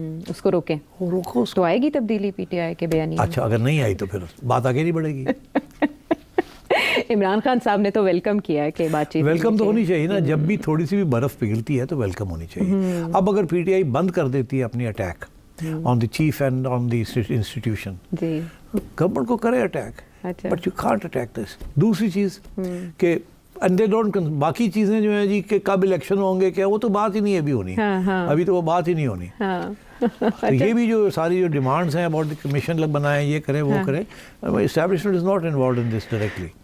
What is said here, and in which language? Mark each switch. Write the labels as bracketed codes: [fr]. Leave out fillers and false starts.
[hi] उसको रोकें, रोको उसको। तो आएगी तब्दीली पीटीआई के बयान? अच्छा, अगर नहीं आई तो फिर बात आगे नहीं बढ़ेगी। इमरान खान साहब ने तो वेलकम किया है कि बातचीत, वेलकम तो होनी चाहिए ना, जब भी थोड़ी सी भी बर्फ पिघलती है तो वेलकम होनी चाहिए। अब अगर पीटीआई बंद कर देती है अपनी attack, [en] on the chief and on the institution. [hi] Ji government को करे अटैक, अच्छा [en] But you can't attack this. [hi] दूसरी चीज़ कि [en] and they don't, [hi] बाकी चीज़ें जो है जी कि कब इलेक्शन होंगे क्या, वो तो बात ही नहीं है अभी होनी. हाँ. अभी तो वो बात ही नहीं होनी. हाँ तो ये भी जो सारी जो डिमांड्स हैं अबाउट द कमीशन लग बनाए, ये करें वो करें, [en] Establishment is not involved in this directly.